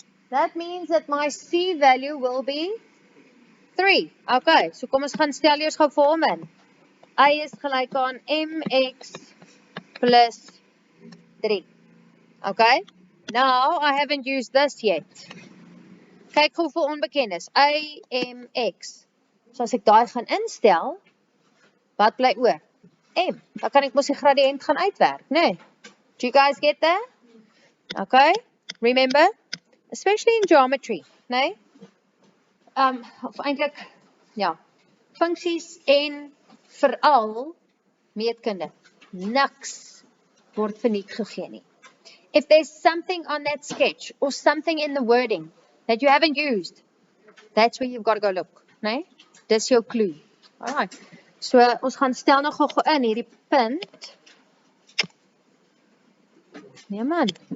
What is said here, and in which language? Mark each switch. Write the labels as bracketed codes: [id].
[en] That means that my c value will be 3. [af] Okay, so kom ons gaan stel eers gou vir hom in. Y is gelyk aan mx plus 3. [en] Okay, now I haven't used this yet. [af] Kyk hoeveel onbekendes, y, m, x. So as ek daai gaan instel, wat bly oor? M. Dan kan ek mos die gradiënt gaan uitwerk, nee? [en] Do you guys get that? Okay, remember, especially in geometry, nee? [af] Of eintlik, ja, funksies en veral meetkunde. Niks word verniet gegee nie. [en] If there's something on that sketch or something in the wording that you haven't used, that's where you've got to go look, nee? [af] Dis jou clue. Alright. So ons gaan stel nog gou in hierdie punt. Nee man.